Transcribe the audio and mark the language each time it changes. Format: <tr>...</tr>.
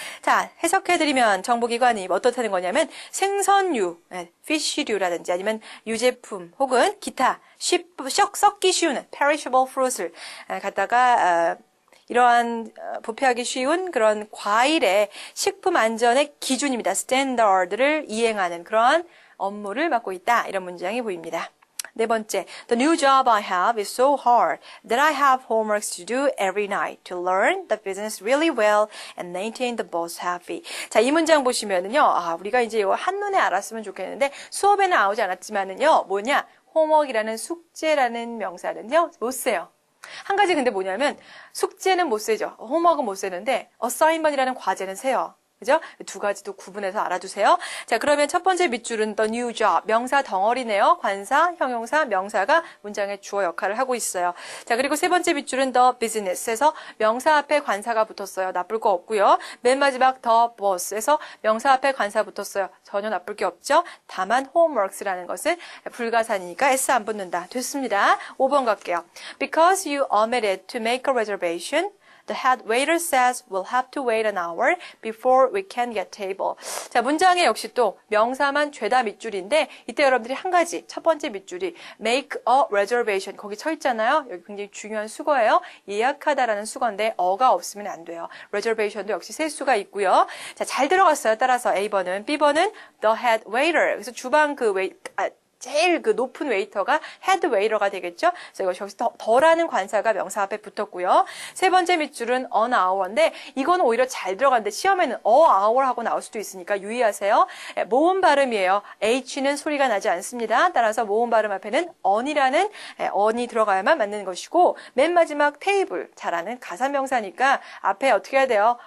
<ko>자, 해석해드리면 정보기관이 어떻다는 거냐면 생선류, fish류라든지 아니면 유제품 혹은 기타 썩기 쉬운</ko> <en>perishable fruit</en> <ko>을 갖다가 이러한 부패하기 쉬운 그런 과일의 식품 안전의 기준입니다. 스탠더드를 이행하는 그러한 업무를 맡고 있다. 이런 문장이 보입니다.</ko> <en>네 번째, The new job I have is so hard that I have homeworks to do every night to learn the business really well and maintain the boss happy.</en> <ko>자, 이 문장 보시면은요, 우리가 이제 이거 한눈에 알았으면 좋겠는데 수업에는 나오지 않았지만은요, 뭐냐? 홈워크라는 숙제라는 명사는요, 못 써요. 한 가지 근데 뭐냐면 숙제는 못 세죠. 홈워크는 못 세는데 assignment이라는 과제는 세요. 그죠? 두 가지도 구분해서 알아두세요. 자, 그러면 첫 번째 밑줄은</ko> <en>the new job.</en> <ko>명사 덩어리네요. 관사, 형용사, 명사가 문장의 주어 역할을 하고 있어요. 자, 그리고 세 번째 밑줄은 the business에서 명사 앞에 관사가 붙었어요. 나쁠 거 없고요. 맨 마지막</ko> <en>the boss</en> <ko>에서 명사 앞에 관사 붙었어요. 전혀 나쁠 게 없죠. 다만 homeworks라는 것은 불가사니까 s 안 붙는다. 됐습니다. 5번 갈게요.</ko> <en>Because you omitted to make a reservation, the head waiter says we'll have to wait an hour before we can get table.</en> <ko>자, 문장에 역시 또 명사만 죄다 밑줄인데 이때 여러분들이 한 가지 첫 번째 밑줄이</ko> <en>make a reservation</en> <ko>거기 쳐 있잖아요. 여기 굉장히 중요한 수거예요. 예약하다라는 수거인데 어가 없으면 안 돼요. reservation도 역시 셀 수가 있고요. 자, 잘 들어갔어요. 따라서 A번은 B번은</ko> <en>the head waiter.</en> <ko>그래서 주방 제일 높은 웨이터가 헤드 웨이터가 되겠죠. 그래서 이거 여기서 더라는 관사가 명사 앞에 붙었고요. 세 번째 밑줄은</ko> <en>an hour</en> <ko>인데 이거는 오히려 잘 들어갔는데 시험에는</ko> <en>a hour</en> <ko>하고 나올 수도 있으니까 유의하세요. 모음 발음이에요. H는 소리가 나지 않습니다. 따라서 모음 발음 앞에는 an이라는 an이 들어가야만 맞는 것이고 맨 마지막 테이블 잘하는 가산명사니까 앞에 어떻게 해야 돼요?</ko>